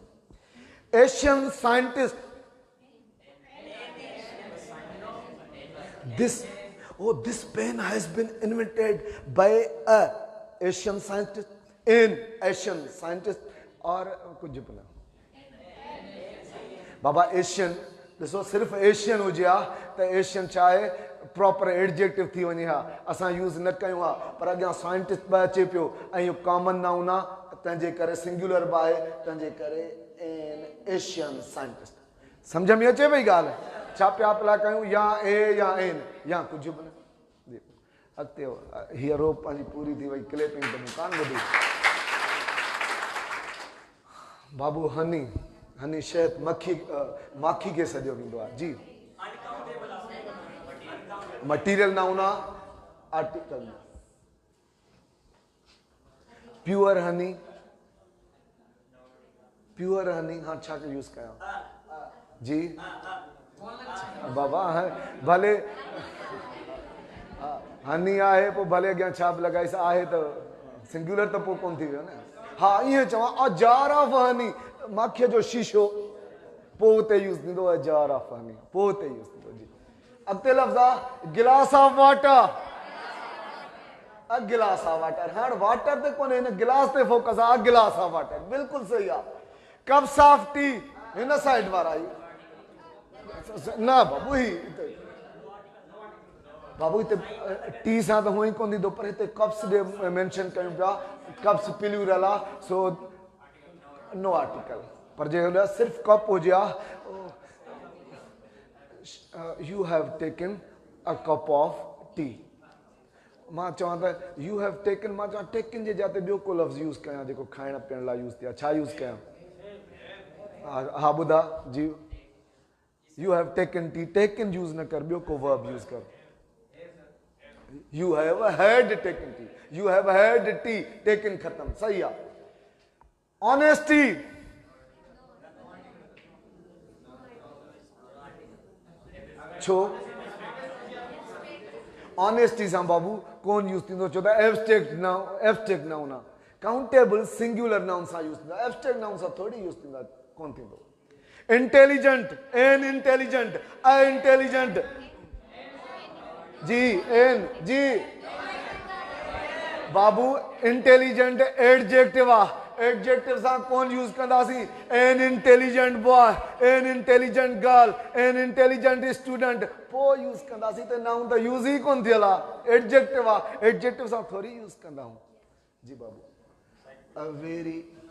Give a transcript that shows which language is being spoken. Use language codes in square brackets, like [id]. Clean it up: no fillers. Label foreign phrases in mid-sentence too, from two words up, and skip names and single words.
[en] Asian scientist, this pen has been invented by a Asian scientist, in Asian scientist, [hi] और कुछ भी ना बाबा। [sd] एशियन ॾिसो, सिर्फ़ु एशियन हुजे हा त एशियन छा आहे, [en] proper adjective [sd] थी वञे हा, असां यूज़ न कयूं हा। पर अॻियां साइंटिस्ट बि अचे पियो ऐं इहो [en] common noun [sd] आहे, तंहिंजे करे सिंगुलर बि आहे, तंहिंजे करे [en] an Asian scientist. [sd] सम्झ में अचे पई ॻाल्हि? छा पिया पिया कयूं, या ए या एन या कुझु बि न। अॻिते हीअ रो पंहिंजी पूरी थी वई, क्लेपिंग त मूं कान ॿुधी। बाबू हनी, हनी शहद माखी खे सॼो वेंदो आहे। जी [en] material noun [sd] आहे, आर्टिकल न। [en] pure honey, pure honey, [sd] हाँ छा के यूज़ कयां? जी बाबा भले हनी आहे, पोइ भले अॻियां छा बि लॻाइसि, आहे त सिंगुलर त पोइ कोन थी वियो न। हा ईअं चवां, [en] a jar of honey, [sd] माखीअ जो शीशो, पोइ उते यूज़ थींदो आहे [en] jar of honey, [sd] पोइ उते यूज़ थींदो। जी अॻिते लफ़्ज़ आहे [en] glass of water, a glass of water. [sd] हाणे वाटर ते कोन्हे, हिन गिलास ते फोकस आहे, [en] a glass of water, [sd] बिल्कुलु सही आहे। [en] cups of tea, [sd] हिन साइड वारा ही न बाबू, ही बाबू हिते टी सां त हुअं ई कोन थींदो, पर हिते कप्स ॾे मेंशन कयूं पिया, कप्स प्लूरल आहे, [en] so no article. [sd] पर जे सिर्फ़ु कप हुजे हा, [en] You have taken a cup of tea, [sd] मां चवां त [en] you have taken, [sd] मां चवां टेकन जे जाते ॿियो को लफ़्ज़ यूज़ कयां जेको खाइण पीअण लाइ यूज़ थिया, छा यूज़ कयां? हा ॿुधा जी, [en] You have taken tea, [sd] टेकन यूज़ न कर, ॿियो को वर्ब यूज़ कर। [en] You have had taken tea. You have had tea. Taken [hi] खत्म, सही है। [en] Honesty, [sd] छो ऑनेस्टी सां बाबू कोन यूज़ थींदो, छो त [en] abstract noun [sd] आहे। [en] countable singular noun [sd] सां यूज़ थींदो, [en] abstract noun [sd] सां थोरी यूज़ थींदा, कोन थींदो। [en] intelligent, an intelligent, a intelligent, [sd] जी एन जी बाबू, [en] intelligent adjective [sd] आहे, एडजेक्टिव सां कोन यूज़ कंदासीं। [en] an intelligent boy, an intelligent girl, an intelligent student, [sd] पोइ यूज़ कंदासीं त नाउन त यूज़ ई कोन थियल आहे, एडजेक्टिव आहे, एडजेक्टिव सां थोरी यूज़ कंदा आहियूं। जी बाबू, [en] a very